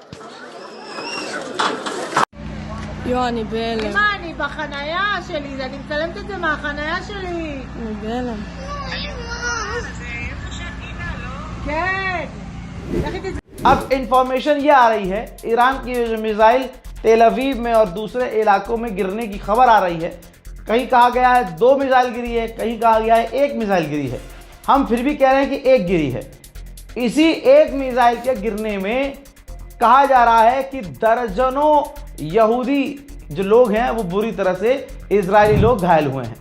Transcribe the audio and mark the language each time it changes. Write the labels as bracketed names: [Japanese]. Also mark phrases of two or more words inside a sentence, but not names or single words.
[Hebrew] יו, אני בהלם. אמא, אני בחנייה שלי, אני מצלמת את זה מהחנייה שלי. אני בהלם. כן. [Hindi] अब इंफॉर्मेशन ये आ रही है, ईरान की जो मिसाइल तेल अवीव में और दूसरे इलाकों में गिरने की खबर आ रही है, कहीं कहा गया है 2 मिसाइल गिरी है, कहीं कहा गया है 1 मिसाइल गिरी है। हम फिर भी कह रहे हैं कि 1 गिरी है। इसी 1 मिसाइल के गिरने में कहा जा रहा है कि दर्जनों यहूदी जो लोग हैं वो बुरी तरह से इजरायली लोग घायल हुए हैं।